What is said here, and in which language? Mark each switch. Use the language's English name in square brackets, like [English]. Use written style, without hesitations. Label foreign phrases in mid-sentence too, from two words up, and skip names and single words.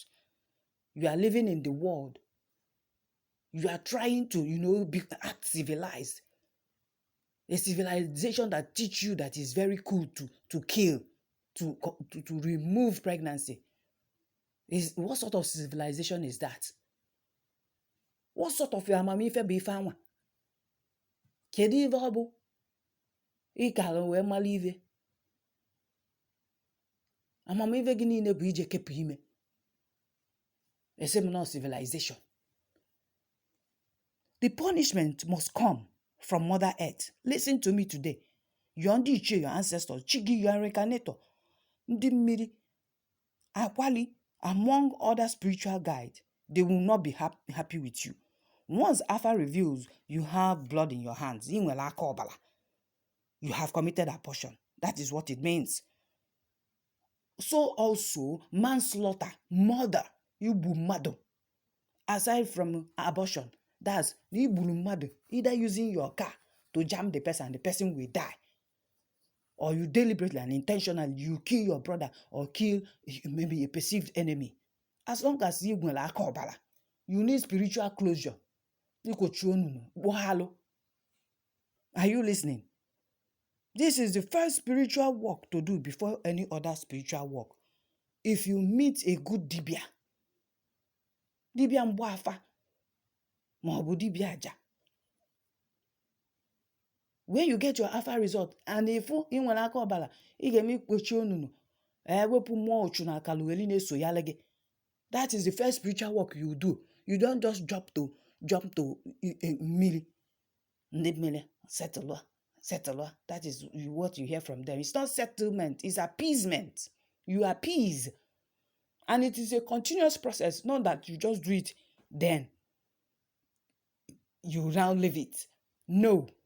[English] You are living in the world. You are trying to, act civilized. A civilization that teach you that is very cool to kill, to remove pregnancy. What sort of civilization is that? What sort of [Igbo] amamife bụ ife anwa? Kedu ife ọ bụ? Ị kara wee mara ife. Amamife gị niile bụ ije kepụ ime. Ese m na civilization. [English] The punishment must come from Mother Earth. Listen to me today. Your [Igbo] ndị ichie, [English] your ancestors, Chigi, your reincarnator, [Igbo] ndị mmiri, [English] Akwali, among other spiritual guides, they will not be happy with you. Once Alpha reveals you have blood in your hands, you have committed abortion. That is what it means. So also manslaughter, murder, [Igbo] ibu mmadụ. [English] Aside from abortion, that's [Igbo] ibu mmadụ, [English] either using your car to jam the person and the person will die, or you deliberately and intentionally you kill your brother or kill maybe a perceived enemy. As long as you need spiritual closure. Are you listening? This is the first spiritual work to do before any other spiritual work. If you meet a good [Igbo] dibia mgbafa, maọbụ dibia aja, [English] when you get your Alpha result, and if you [Igbo] nwere aka ọbara, ị ga-eme ikpochi onunu, wepụ mmụọ ochu na akalueli na-eso ya lege. [English] That is the first spiritual work you do. You don't just jump to mmiri. [Igbo] Ndị mmiri settle. [English] That is what you hear from them. It's not settlement, it's appeasement. You appease. And it is a continuous process, not that you just do it, then you now leave it. No.